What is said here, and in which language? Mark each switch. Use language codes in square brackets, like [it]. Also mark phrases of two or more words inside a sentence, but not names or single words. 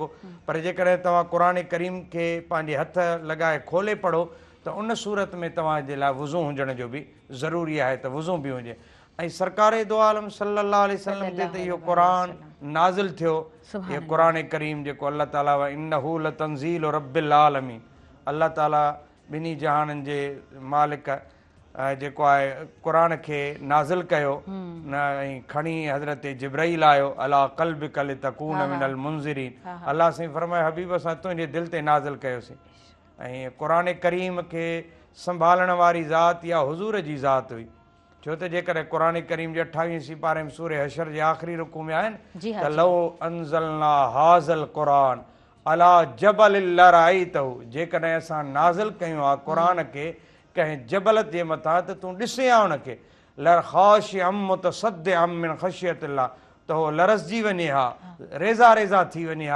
[sd] पर जेकॾहिं तव्हां क़ुरान करीम खे पंहिंजे हथ लॻाए खोले पढ़ो त उन सूरत में तव्हांजे लाइ वुज़ू हुजण जो बि ज़रूरी आहे, त वुज़ू बि हुजे। ऐं सरकारे दो आलम [ar] صلى الله عليه وسلم [sd] ते त इहो क़ुरान नाज़िल थियो, इहो क़ुरान करीम जेको अल्लाह ताला [ar] إنه لتنزيل رب العالمين, [sd] अल्लाह ताला ॿिन्ही जहाननि जे मालिक जेको आहे क़ुरान खे नाज़िल कयो न, ऐं खणी हज़रत जिब्राईल आयो, [ar] على قلبك لتكون من المنذرين. [sd] अल्लाह साईं फरमाए हबीब असां तुंहिंजे दिलि ते नाज़िल कयोसीं। ऐं क़ुरान करीम खे संभालण वारी ज़ात इहा हुज़ूर जी ज़ात हुई। छो त जेकॾहिं क़ुरान करीम जे 28 सिपारे में सूरह हशर जे आख़िरी रुकू में आहिनि त [ar] لو أنزلنا هذا القرآن على جبل لرأيته, [sd] जेकॾहिं असां नाज़िल कयूं आहे क़ुरान खे कंहिं जबल जे मथां त तूं ॾिसे आ उनखे, [ar] خاشعا متصدعا من خشية الله, [sd] त उहो लरज़जी वञे हा, रेज़ा रेज़ा थी वञे हा।